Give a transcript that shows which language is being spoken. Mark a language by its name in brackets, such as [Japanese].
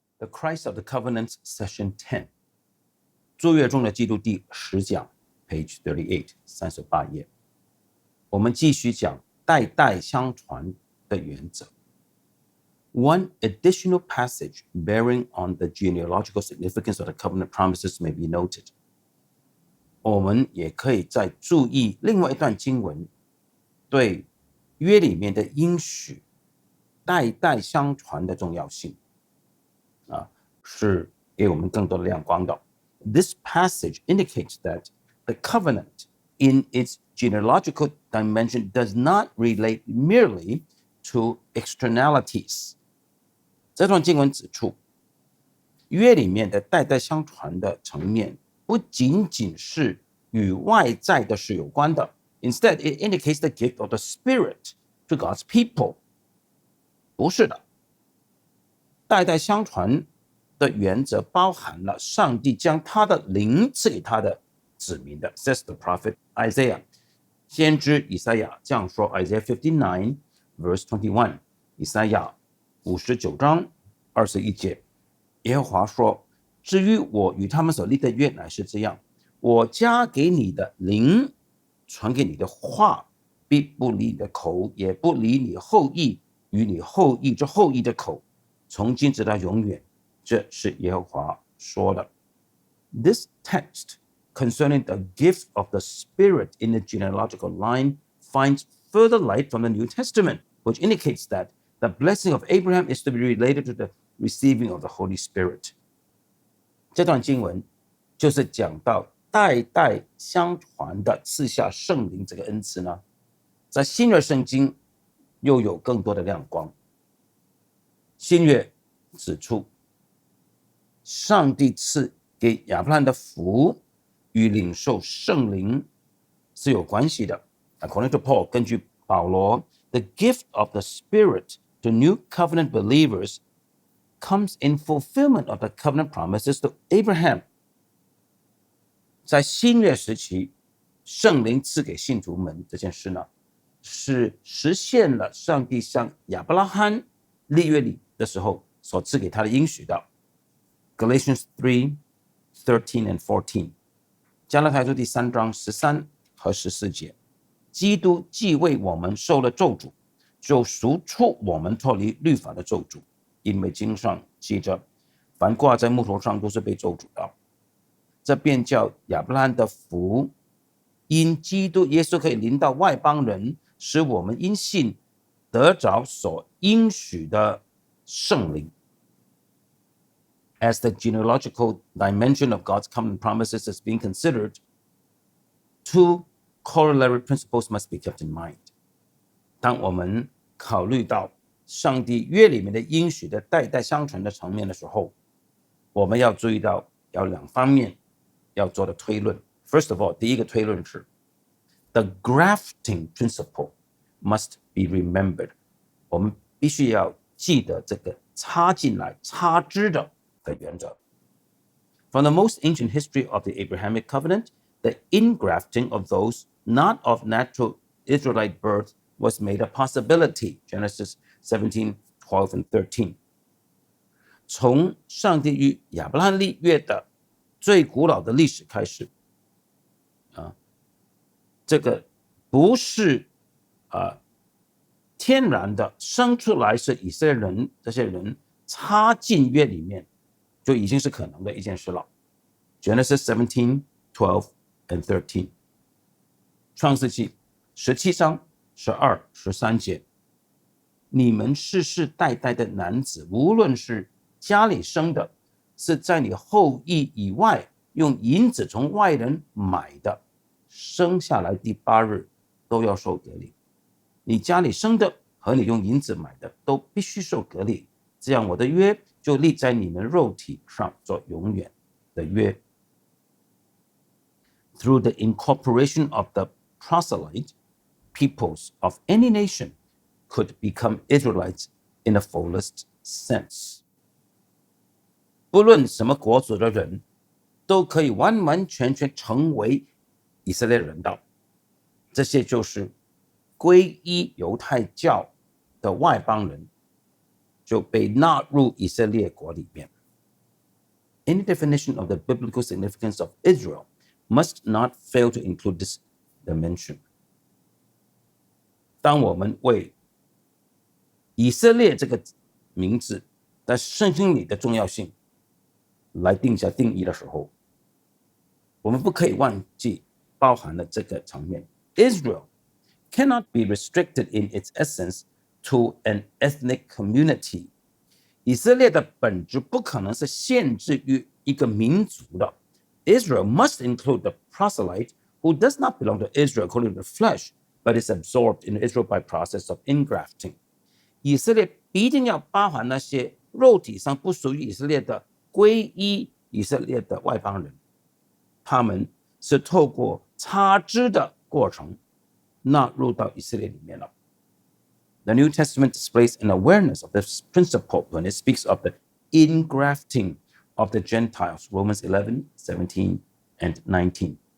[English] Christ of the Covenant Session 10 [Chinese] 诸约中的基督第10讲 [English] Page 38 [Chinese] 38页，我们继续讲代代相传的原则。 [English] One additional passage bearing on the genealogical significance of the covenant promises may be noted. [Chinese] 我们也可以再注意另外一段经文对约里面的应许代代相传的重要性，是给我们更多的亮光的。 [English] This passage indicates that the covenant in its genealogical dimension does not relate merely to externalities. [Chinese] 这段经文指出，约里面的代代相传的层面不仅仅是与外在的事有关的， [English] Instead, it indicates the gift of the Spirit to God's people. [Chinese] 不是的，代代相传的原则包含了上帝将他的灵赐给他的子民的 [English] says the prophet Isaiah. [Chinese] 先知以赛亚这样说 [English] Isaiah 59 verse 21. [Chinese] 以赛亚59章21节，耶和华说，至于我与他们所立的约乃是这样，我加给你的灵，传给你的话，必不离你的口，也不离你后裔与你后裔之后裔的口，从今直到永远。这是耶和华说的。 [English] This text concerning the gift of the Spirit in the genealogical line finds further light from the New Testament, which indicates that the blessing of Abraham is to be related to the receiving of the Holy Spirit. [Chinese] 这段经文就是讲到代代相传的赐下圣灵这个恩赐呢，在新约圣经又有更多的亮光。新约指出，上帝赐给亚伯拉罕的福与领受圣灵是有关系的。 [English] According to Paul, [Chinese] 根据保罗 [English] the gift of the Spirit to new covenant believers comes in fulfillment of the covenant promises to Abraham. [Chinese] 在新约时期，圣灵赐给信徒们这件事呢，是实现了上帝向亚伯拉罕立约里的时候所赐给他的应许的。 [English] Galatians 3, 13 and 14. [Chinese] 加拉太书第3章13和14节。基督既为我们受了咒诅，就赎出我们脱离律法的咒诅，因为经上记着，凡挂在木头上都是被咒诅的。这便叫亚伯拉罕的福，因基督耶稣可以临到外邦人，使我们因信得着所应许的圣灵。 [English] As the genealogical dimension of God's covenant promises is being considered, two corollary principles must be kept in mind. [Chinese] 当我们考虑到上帝约里面的应许的代代相传的层面的时候，我们要注意到有两方面要做的推论。 [English] First of all, [Chinese] 第一个推论是 [English] the grafting principle must be remembered. [Chinese] 我们必须要记得这个插进来、插枝的原则。 [English] From the most ancient history of the Abrahamic covenant, the ingrafting of those not of natural Israelite birth was made a possibility. Genesis 17, 12 and 13. [Chinese] 从上帝与亚伯拉罕立约的最古老的历史开始，这个不是天然的生出来是以色列人，这些人插进约里面，就已经是可能的一件事了。 [English] Genesis 17, 12 and 13. [Chinese] 创世纪17章12、13节，你们世世代代的男子，无论是家里生的，是在你后裔以外用银子从外人买的，生下来第8日都要受隔离。你家里生的和你用银子买的都必须受隔离，这样我的约就立在你们肉体上做永远的约。 [English] Through the incorporation of the proselyte, peoples of any nation could become Israelites in the fullest sense. [Chinese] 不论什么国族的人，都可以完完全全成为以色列人的。这些就是皈依犹太教的外邦人，就被纳入以色列国里面。 [English] Any definition of the biblical significance of Israel must not fail to include this dimension. [Chinese] 当我们为以色列这个名字在圣经里的重要性来定下定义的时候，我们不可以忘记包含了这个层面。 [English] Israel cannot be restricted in its essence to an ethnic community. [Chinese] 以色列的本质不可能是限制于一个民族的。 [English] Israel must include the proselyte who does not belong to Israel according to the flesh, but is absorbed in Israel by process of ingrafting. [Chinese] 以色列一定要包含那些肉体上不属于以色列的皈依以色列的外邦人，他们是透过插枝的过程纳入到以色列里面了。 [English] The New Testament displays an awareness of this principle when it speaks of the ingrafting of the Gentiles, Romans 11, 17, and 19.